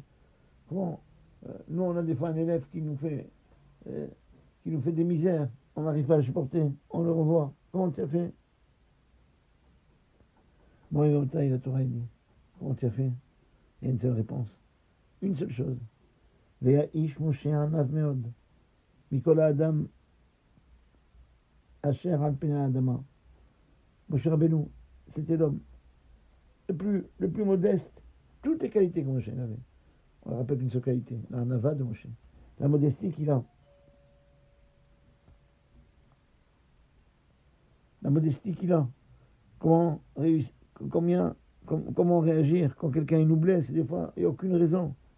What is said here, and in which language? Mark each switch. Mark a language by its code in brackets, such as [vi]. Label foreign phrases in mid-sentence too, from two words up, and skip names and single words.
[fr] Comment nous, on a des fois un élève qui nous fait des misères, on n'arrive pas à le supporter, on le revoit. Comment tu as fait? Bon, il la Torah, il dit, comment tu as fait? Il y a une seule réponse, une seule chose. [he] והאיש משה ענו מאד מכל האדם אשר על פני האדמה. [fr] Moshe Rabbeinu, c'était l'homme le plus modeste, toutes les qualités que Moshe avait. On le rappelle qu'une seule qualité, la nava de Moshe, la modestie qu'il a. La modestie qu'il a. Comment réussir, comment réagir quand quelqu'un nous blesse, des fois, il n'y a aucune raison.